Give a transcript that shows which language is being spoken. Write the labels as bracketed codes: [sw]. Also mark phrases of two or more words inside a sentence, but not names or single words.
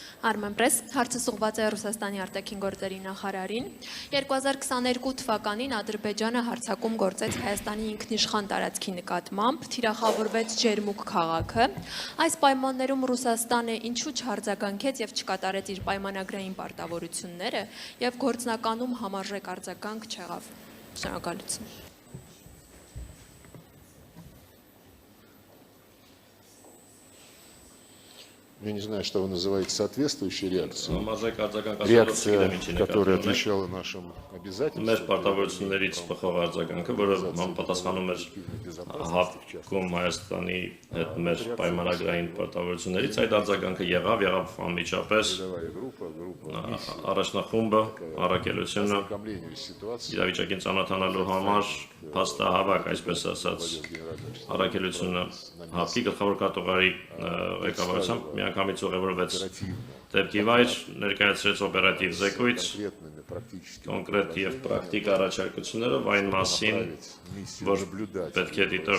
[hy] Armenpress հարցը ուղղված է Ռուսաստանի արտաքին գործերի նախարարին։ 2022 թվականին Ադրբեջանը հարձակում գործեց Հայաստանի ինքնիշխան տարածքի նկատմամբ, թիրախավորվեց Ջերմուկ քաղաքը։ Այս պայմաններում Ռուսաստանը ինչու չարձագանքեց եւ չկատարեց իր պայմանագրային պարտավորությունները եւ գործնականում համարժեք արձագանք չեղավ։ Շնորհակալություն։ [ru] Я не знаю, что вы называете соответствующей реакцией. Реакция, которая отвечала нашим обязательствам. [hy] Մեր պարտավորություններից փոխող արձագանքը, որը համապատասխանում էր հապկում Հայաստանի հետ մեր պայմանագրային պարտավորություններից, այդ արձագանքը եղավ անմիջապես առաջնախումբը, առաքելությունը իրավիճակին ծանոթանալու համար փաստահավաք, այսպես ասած, առաքելությունը հապկի գլխավոր կատուղարի ղեկավարությամբ միանգամից ուղևորվեց դեպքի վայր, ներկայացրեց օպերատիվ զեկույց, կոնկրետ եւ պրակտիկ առաջարկություններով այն մասին, որ պետք է